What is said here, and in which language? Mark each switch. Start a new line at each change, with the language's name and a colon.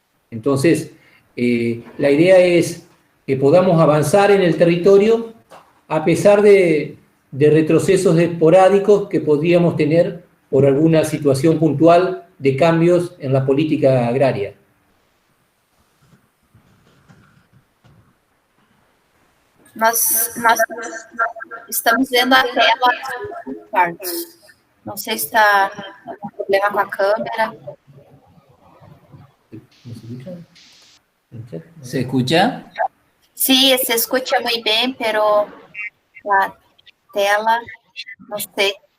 Spanish: Entonces, la idea es que podamos avanzar en el territorio a pesar de retrocesos esporádicos que podríamos tener por alguna situación puntual de cambios en la política agraria.
Portuguese: Nós estamos vendo a tela, Carlos. Não sei se está algum problema com a câmera.
Spanish: ¿Se escucha? Sí, se escucha muy bien, pero la tela, no sé.